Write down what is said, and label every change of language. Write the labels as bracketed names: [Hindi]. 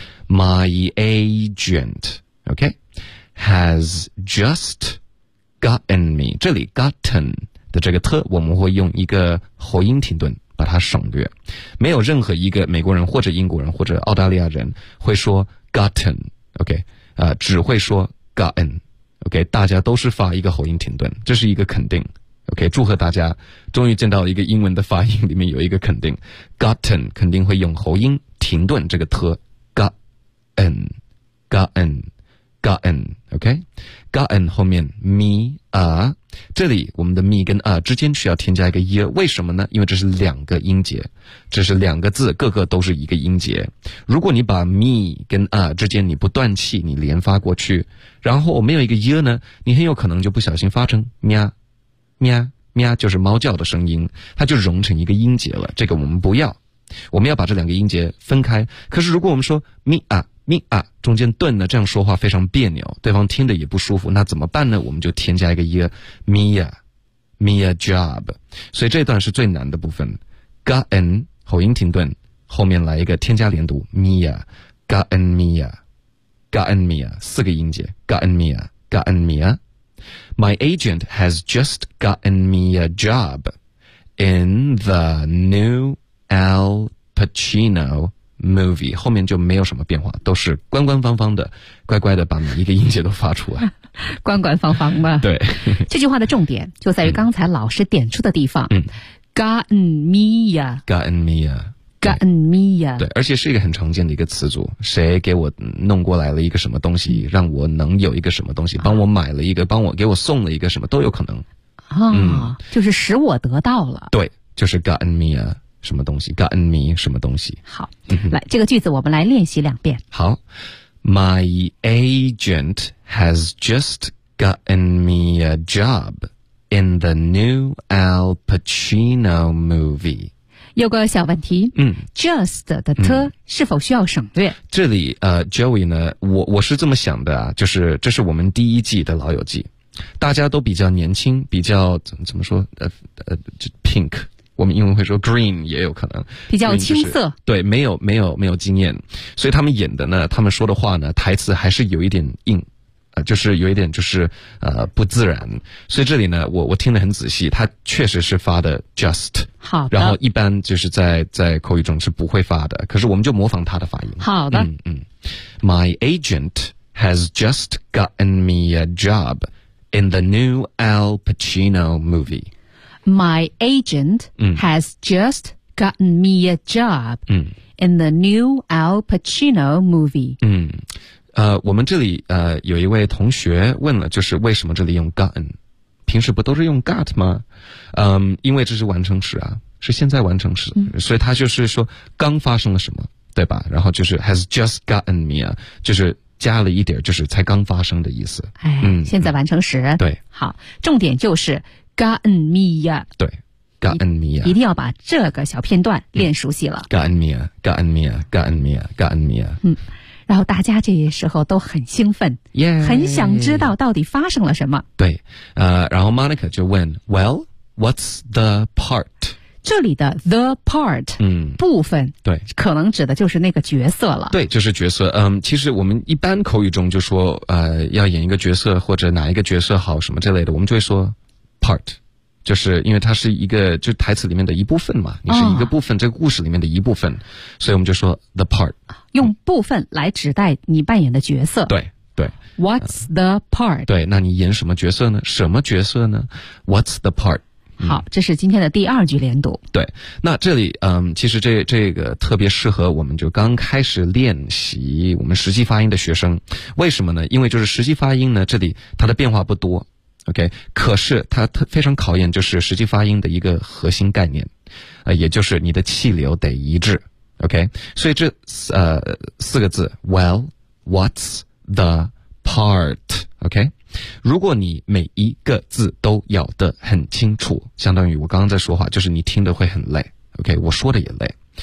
[English] My agent, OK, has just gotten me, [Chinese] 这里 gotten 的这个特我们会用一个喉音停顿把它省略，没有任何一个美国人或者英国人或者澳大利亚人会说 gotten, OK, 只会说 gotten, OK, 大家都是发一个喉音停顿，这是一个肯定。 OK, 祝贺大家终于见到一个英文的发音里面有一个肯定。 gotten 肯定会用喉音停顿这个特 gotten,OK?、Okay? gotten 后面 me, 啊。这里我们的 me 跟 啊 之间需要添加一个 ear, 为什么呢？因为这是两个音节。这是两个字各个都是一个音节。如果你把 me 跟 啊 之间你不断气你连发过去，然后我没有一个 ear 呢，你很有可能就不小心发成喵。喵喵就是猫叫的声音，它就融成一个音节了，这个我们不要，我们要把这两个音节分开。可是如果我们说咪啊咪啊中间顿呢，这样说话非常别扭，对方听得也不舒服，那怎么办呢？我们就添加一个音Mia Mia job, 所以这段是最难的部分。 [English] gotten 喉音停顿后面来一个添加连读 Mia gotten Mia gotten Mia [Chinese] 四个音节 [English] gotten Mia gotten MiaMy agent has just gotten me a job in the new Al Pacino movie. [Chinese] 后面就没有什么变化，都是官官方方的，乖乖的把每一个音节都发出来。官官方方吧。对。这句话的重点就在于刚才老师点出的地方。 [English] gotten me a. gotten me a. gotten me ya, [Chinese] 对，而且是一个很常见的一个词组，谁给我弄过来了一个什么东西，让我能有一个什么东西，帮我买了一个，帮我给我送了一个什么都有可能啊、就是使我得到了，对，就是 gotten me ya 什么东西， gotten me 什么东西。好，来这个句子我们来练习两遍。 [English] 好， My agent has just gotten me a job in the new Al Pacino movie [Chinese] 有个小问题，just 的特是否需要省略？这里Joey 呢，我是这么想的啊，就是这是我们第一季的老友记，大家都比较年轻，比较怎么说pink, 我们英文会说 green 也有可能，比较青涩，就是、对，没有经验，所以他们演的呢，他们说的话呢，台词还是有一点硬。就是有一点就是不自然，所以这里呢我听得很仔细，他确实是发的 just, 好的，然后一般就是在口语中是不会发的，可是我们就模仿他的发音。好的。 [English] My agent has just gotten me a job in the new Al Pacino movie. My agent has just gotten me a job in the new Al Pacino movie. [Chinese] 我们这里有一位同学问了，就是为什么这里用 gotten, 平时不都是用 got 吗？因为这是完成时啊，是现在完成时，所以他就是说刚发生了什么，对吧？然后就是 has just gotten me 啊，就是加了一点，就是才刚发生的意思。现在完成时。对，好，重点就是 gotten me 啊。 [English] 对。Gotten me, [Chinese] 一定要把这个小片段练熟悉了。 [English] Gotten me, gotten me, gotten me, gotten me. [Chinese] 然后大家这些时候都很兴奋、 [English] yeah. [Chinese] 很想知道到底发生了什么。对，然后 Monica 就问 [English] Well, what's the part? [Chinese] 这里的 the part, 部分，对，可能指的就是那个角色了。对，就是角色。其实我们一般口语中就说要演一个角色或者哪一个角色好什么之类的，我们就会说 part。就是因为它是一个就台词里面的一部分嘛，你是一个部分、这个故事里面的一部分，所以我们就说 the part, 用部分来指代你扮演的角色。对对， [English] What's the part? [Chinese] 对，那你演什么角色呢？什么角色呢？ [English] What's the part? [Chinese] 好，这是今天的第二句连读。对，那这里其实这个特别适合我们就刚开始练习我们实际发音的学生。为什么呢？因为就是实际发音呢，这里它的变化不多。OK， 可是它非常考验就是实际发音的一个核心概念，也就是你的气流得一致。 [English] OK， [Chinese] 所以这四个字 [English] ，Well， what's the part？ [Chinese] OK， 如果你每一个字都咬得很清楚，相当于我刚刚在说话，就是你听得会很累。OK， 我说的也累。